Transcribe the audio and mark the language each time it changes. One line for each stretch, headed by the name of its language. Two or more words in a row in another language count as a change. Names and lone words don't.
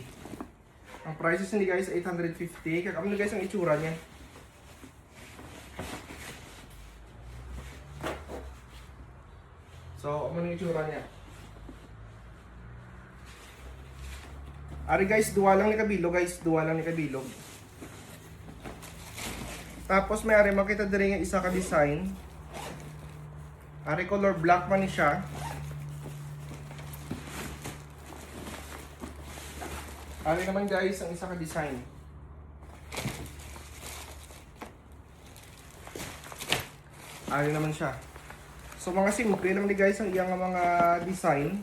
Hiligaynon: Ang price yung sini guys 850. Kakamo na guys ang itsura niya. So, ano yung itsura niya? Ari guys, duwa lang ni kabilog guys, duwa lang ni kabilog. Tapos may ari makita diri nga isa ka design. Ari
English: color black
Hiligaynon: man ni siya. Ari naman guys ang isa ka design. Ari naman siya. So mga simple naman ni guys ang iyang mga design.